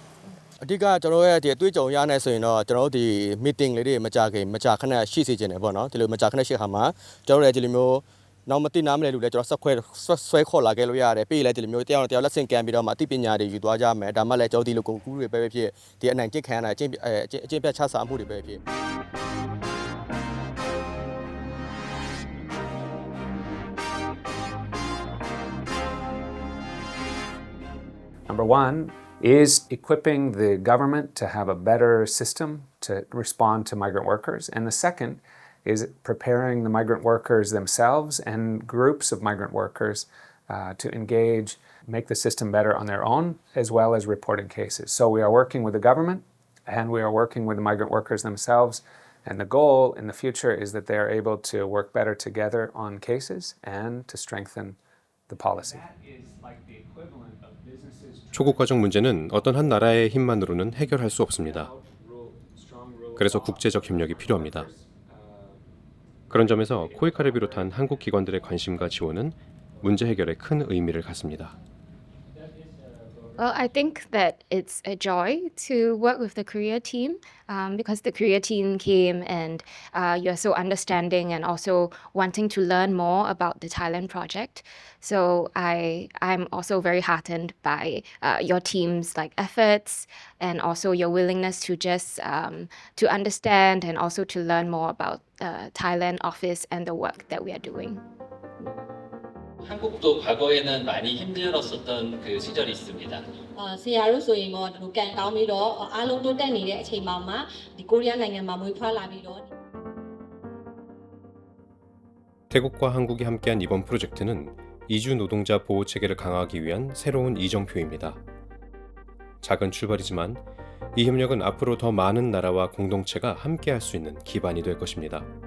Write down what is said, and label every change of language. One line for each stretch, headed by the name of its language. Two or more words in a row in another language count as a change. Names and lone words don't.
Burmese: အဓိကကျွန်တော်ရဲ့ဒီအတွေ့အကြုံရနေဆိုရင်တော့ကျွန်တော်တို့ဒီ meeting လေးတွေမကြခဏရှိစေချင်တယ်ပေါ့နော်ဒီလိုမကြခဏရှိခါမှာကျွန်တော်တို့လည်းဒီလိုမျိုးနောက်မသိနားမလဲလို့လည်းကျွန်တော်ဆွဲခေါ်လာခဲ့လို့ရတယ်ပြီးရင်လည်းဒီလိုမျိုးတရားလက်ဆင့်ကမ်းပြီးတော့မှအသိပညာတွေယူသွားကြမယ်ဒါမှလည်းကျွန်တော်ဒီလိုကုန်ကူးတွေပဲဖြစ်ဒီအနိုင်ကျင့်ခံရတာအကျင့်ပြတ်ချစားမှုတွေပဲဖြစ်
English: Number one is equipping the government to have a better system to respond to migrant workers. And the second is preparing the migrant workers themselves and groups of migrant workers to engage, make the system better on their own, as well as reporting cases. So we are working with the government and we are working with the migrant workers themselves. And the goal in the future is that they are able to work better together on cases and to strengthen the policy.
Korean: 초국가적 문제는 어떤 한 나라의 힘만으로는 해결할 수 없습니다. 그래서 국제적 협력이 필요합니다. 그런 점에서 코이카를 비롯한 한국 기관들의 관심과 지원은 문제 해결에 큰 의미를 갖습니다.
English: Well, I think that it's a joy to work with the Korea team because the Korea team came and you're so understanding and also wanting to learn more about the Thailand project. So I'm also very heartened by your team's efforts and also your willingness to just to understand and also to learn more about Thailand office and the work that we are doing.
Korean: 한국도 과거에는 많이 힘들었었던 그 시절이 있습니다.
Burmese: ဆရာတို့ဆိုရင်တော့ဒီလိုကန်ကောင်းပြီးတော့အားလုံးတိုးတက်နေတဲ့အချိန်မှာဒီကိုရီးယားနိုင်ငံမှာမွေးဖွားလာပြီးတော့
Korean: 태국과 한국이 함께한 이번 프로젝트는 이주 노동자 보호 체계를 강화하기 위한 새로운 이정표입니다. 작은 출발이지만 이 협력은 앞으로 더 많은 나라와 공동체가 함께할 수 있는 기반이 될 것입니다.